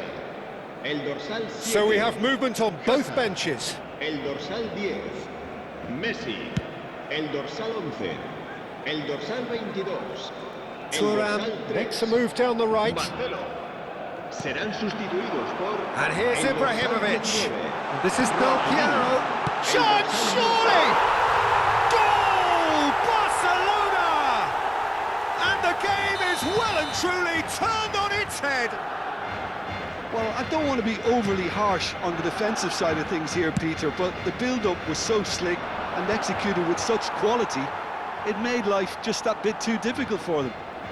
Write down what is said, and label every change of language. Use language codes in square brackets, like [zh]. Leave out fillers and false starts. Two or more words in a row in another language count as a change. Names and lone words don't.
[ca] El dorsal 7. [en] So we have movement on both benches. [ca] El dorsal 10. Messi. El dorsal 11. El dorsal 22. [en] Thuram makes a move down the right. [es] Marcelo. Serán sustituidos por... [en] And here's [ca] el dorsal Ibrahimovic. 19. [en] This is Del Piero. Chance, surely! Goal! Barcelona! And the game is well and truly turned on its head. Well, I don't want to be overly harsh on the defensive side of things here, Peter, but the build-up was so slick and executed with such quality, it made life just that bit too difficult for them.